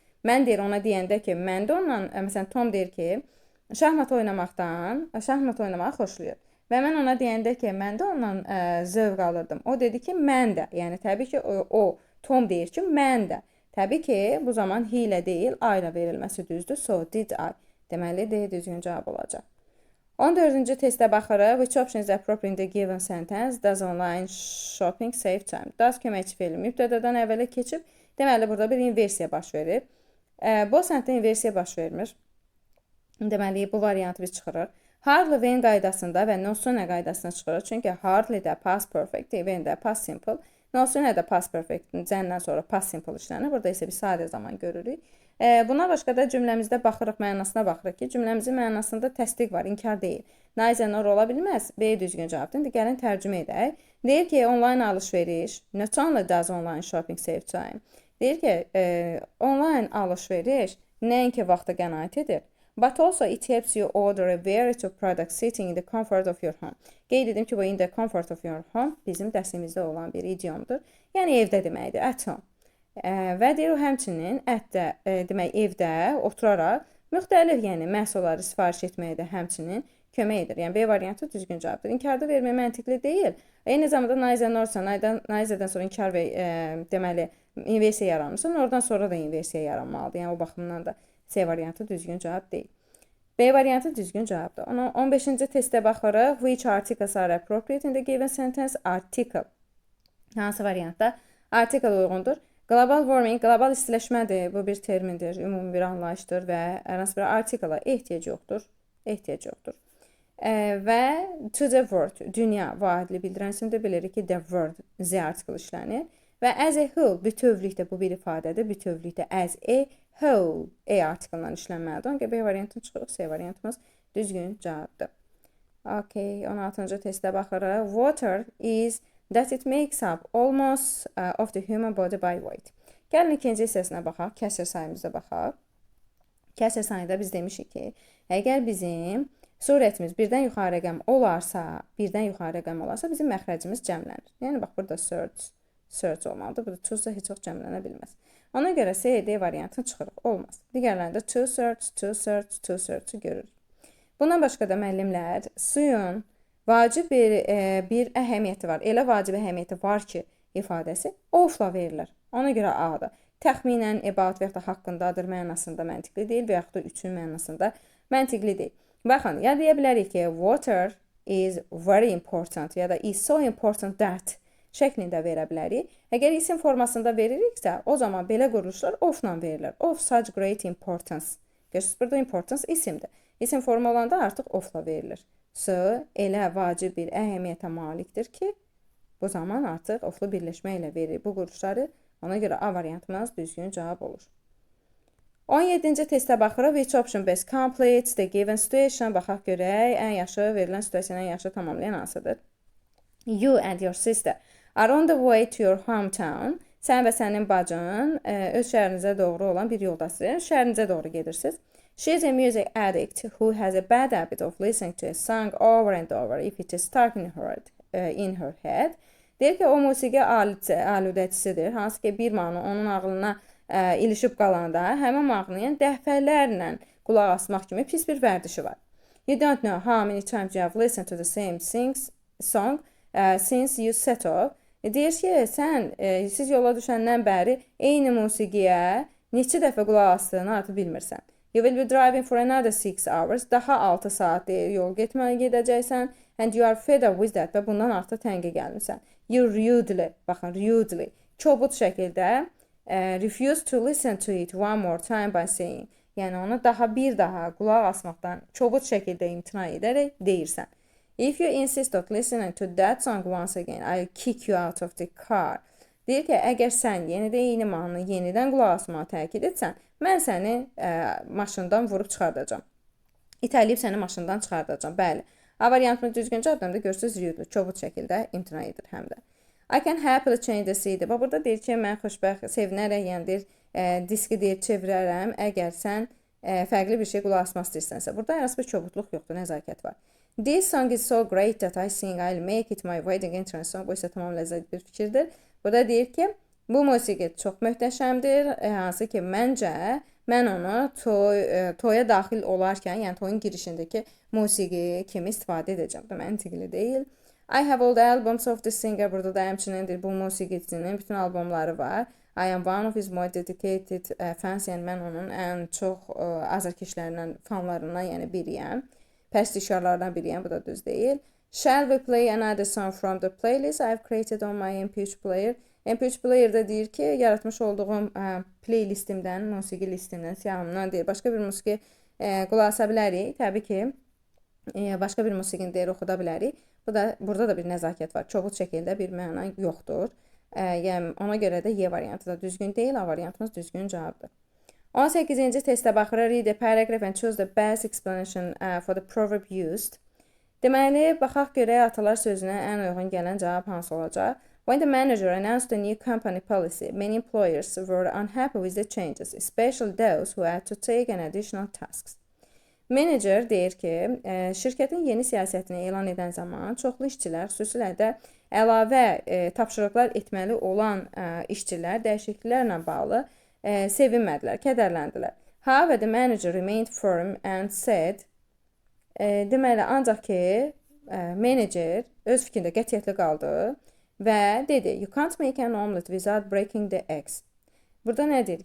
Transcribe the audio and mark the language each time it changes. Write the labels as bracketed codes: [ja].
[az] Mən deyir ona deyəndə ki, mən də ondan, məsələn, Tom deyir ki, şahmat oynamağı xoşlayır. Və mən ona deyəndə ki, mən də ondan zövq alırdım. O dedi ki, mən də. Yəni, təbii ki, Tom deyir ki, mən də. Təbii ki, bu zaman he ilə deyil, I ilə verilməsi düzdür. [en] So, did I. [az] Deməli, D düzgün cavab olacaq. 14-cü testə baxırıq. [en] Which option is appropriate in the given sentence? Does online shopping save time? [az] Does köməkçi fe'li mübtədədən əvvələ keçib. Deməli, burada bir inversiya baş verir. Bu sentdə inversiya baş vermir. Deməli, bu variantı biz çıxırıq. Hardly when qaydasında və no sooner qaydasına çıxırıq. Çünki hardly də past perfect, when də past simple. No sooner də past perfect, cəndən sonra past simple işlənir. Burada isə bir sadə zaman görürük. Buna başqa da cümləmizdə baxırıq, mənasına baxırıq ki, cümləmizin mənasında təsdiq var, inkar deyil. Neither nor ola bilməz. B düzgün cavabdır. İndi gəlin tərcümə edək. Deyir ki, online alış-veriş, [en] not only does online shopping save time. [az] Deyir ki, online alış-veriş nəinki vaxta qənaət edir. [en] But also it helps you order a variety of products sitting in the comfort of your home. [az] Qeyd edim ki, bu [en] in the comfort of your home [az] bizim dərsimizdə olan bir idiomdur. Yəni evdə deməkdir, [en] at home. [az] Və deyir o həmçinin ətdə, demək evdə oturaraq müxtəlif, yəni məhsulları sifariş etməyə də həmçinin kömək edir. Yəni B variantı düzgün cavabdır. İnkarda vermək məntiqli deyil. Eyni zamanda neither norsa, neitherdən sonra inkar və deməli inversiya yaranmışsa, oradan sonra da inversiya yaranmalıdır. Yəni o baxımdan da C variantı düzgün cavab deyil. B B variantı düzgün cavabdır. 15-ci testə baxırıq. [en] Which articles are appropriate in the given sentence? Article. [az] Hansı variantda article uyğundur? Global warming, qlobal istiləşmədir. Bu bir termindir, ümumi bir anlayışdır və hər hansı bir article-a ehtiyac yoxdur. Və to the world, dünya vahidli bildirən isimdir. Bilirik ki, the world, z article işlənir. Və as a whole, bütövlükdə bu bir ifadədir. Bütövlükdə as a whole, article-dan işlənməlidir. Ona görə B variantını çıxırıq, C variantımız düzgün cavabdır. Okay, 16-cı testə baxırıq. [en] Water is that it makes up almost of the human body by weight. [az] Gəlin ikinci hissəsinə baxaq, kəsr sayımıza baxaq. Kəsr sayında biz demişik ki, əgər bizim surətimiz birdən yuxarı rəqəm olarsa, bizim məxrəcimiz cəmlənir. Yəni, bax, burada search olmalıdır. Burada choose heç vaxt cəmlənə bilməz. Ona görə C, D variantını çıxırıq. Olmaz. Digərlərində to search görürük. Bundan başqa da müəllimlər suyun vacib bir əhəmiyyəti var. Elə vacib əhəmiyyəti var ki, ifadəsi ofla verilir. Ona görə A-dır. Təxminən, about və yaxud da haqqındadır mənasında məntiqli deyil və yaxud da üçün mənasında məntiqli deyil. Baxın, ya deyə bilərik ki, [en] water is very important [az] ya da [en] is so important that [az] şəklində verə bilərik. Əgər isim formasında veririksə, o zaman belə quruluşlar ofla verilir. [en] Of such great importance. [az] Görürsünüz, burada importance isimdir. İsim forma olanda artıq ofla verilir. So, elə vacib bir əhəmiyyətə malikdir ki, bu zaman artıq oflu birləşmə ilə verir bu quruluşları. Ona görə A variantımız düzgün cavab olur. 17-ci testə baxırıq. [en] Which option best completes the given situation? [az] Baxaq görək, ən yaxşı verilən situasiyonu ən yaxşı tamamlayan hansıdır? [en] You and your sister are on the way to your hometown. [az] Sən və sənin bacın öz şəhərinizə doğru olan bir yoldasınız. Şəhərinizə doğru gedirsiniz. [en] She is a music addict who has a bad habit of listening to a song over and over if it is stuck in her head. [az] Deyir ki, o musiqi aludəçisidir. Hansı ki, bir mahnı onun ağlına ilişib qalanda, həmin mahnıya dəfələrlə qulaq asmaq kimi pis bir vərdişi var. [en] You don't know how many times you have listened to the same song since you set off. [az] Deyir ki, siz yola düşəndən bəri eyni musiqiyə neçə dəfə qulaq asdığını artıq bilmirsən. [en] You will be driving for another 6 hours. [az] Daha 6 saat yol gedəcəksən. [en] And you are fed up with that. [az] Və bundan artıq təngə gəlmirsən. [en] You rudely, [az] baxın, [en] rudely, [az] kobud şəkildə [en] refuse to listen to it one more time by saying. [az] Yəni, ona bir daha qulaq asmaqdan kobud şəkildə imtina edərək deyirsən. [en] If you insist on listening to that song once again, I'll kick you out of the car. [az] Deyir ki, əgər sən eyni mahnını yenidən qulaq asmağa təkid etsən, mən səni maşından vurub çıxardacağam. İtəliyib səni maşından çıxardacağam. Bəli. A variantını düzgün cavabdan da görürsünüz, rudely, kobud şəkildə imtina edir həm də. [en] I can happily change the CD. [az] Burada deyir ki, mən xoşbəxt, sevinərək, yəni deyir, diski deyir, çevirərəm, əgər sən fərqli bir şey qulaq asmaq istəyirsənsə. Burada hər hansı bir kobudluq yoxdur, nəzakət var. [en] This song is so great that I think I'll make it my wedding entrance song. [az] Bu isə tamam ləzzətli bir fikirdir. Burada deyir ki, bu musiqi çox möhtəşəmdir, hansı ki, mən onu toya daxil olarkən, yəni toyun girişindəki musiqi kimi istifadə edəcəm. Bu məntiqli deyil. [en] I have all the albums of the singer. [az] Burada da həmçinin bu musiqiçinin bütün albomları var. [en] I am one of his most dedicated fans. [az] Yəni mən onun ən çox azarkeşlərindən, fanlarından, yəni biriyəm. Pəstişkarlardan biriyəm, bu da düz deyil. [en] Shall we play another song from the playlist I've created on my MP3 player? [az] MP3 player'da deyir ki, yaratmış olduğum playlistimdən, musiqi listimdən, siyahımdan deyir. Başqa bir musiqi qulaq asa bilərik. Təbii ki, başqa bir musiqini deyir, oxuda bilərik. Burada da bir nəzakət var. Kobud şəkildə bir məna yoxdur. Yəni, ona görə də Y variantı da düzgün deyil, A variantımız düzgün cavabdır. 18-ci testə baxırıq. [en] Read the paragraph and choose the best explanation for the proverb used. [az] Deməli, baxaq görək atalar sözünə ən uyğun gələn cavab hansı olacaq? [en] When the manager announced the new company policy, many employers were unhappy with the changes, especially those who had to take an additional tasks. [az] Menecer deyir ki, şirkətin yeni siyasətini elan edən zaman çoxlu işçilər, xüsusilə də əlavə tapşırıqlar etməli olan işçilər dəyişikliklərlə bağlı sevinmədilər, kədərləndilər. [en] However, the manager remained firm and said, [az] deməli, ancaq ki, menecer öz fikrində qətiyyətli qaldı və dedi, [en] you can't make an omelet without breaking the eggs. [az] Burada nədir?